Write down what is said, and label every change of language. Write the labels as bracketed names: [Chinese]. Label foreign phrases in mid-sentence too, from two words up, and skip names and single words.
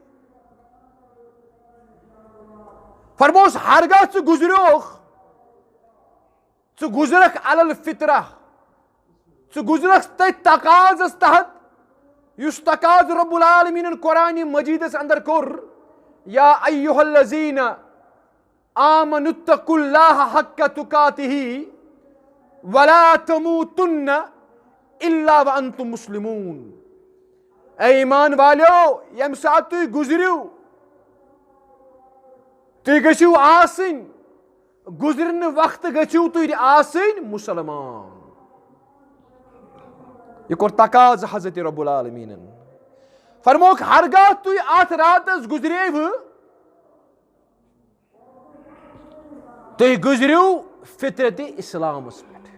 [Kashmiri] फरमोस हरगा च गुजरोख च गुजरख [Arabic] على الفطرة, [Kashmiri] गुजरस तथ तकाजस तहत युस तकाज [Arabic] رب العالمين [Kashmiri] कुरान मजीदस अंदर कोर [Arabic] يا أيها الذين آمنوا اتقوا الله حق تقاته ولا تموتن إلا وأنتم مسلمون. [Kashmiri] ए ईमान वालो यम साथ तुई गुजरियो तुई गछिव आसिन गुजरन वक्त गछिव तुई आसिन मुसलमान। ये कोर तकाज हजरत [Arabic] رب العالمين [Kashmiri] फरमोक हरगाह तुई आत रातस गुजरेव तुई गुजरियो फितरत इस्लामस पे।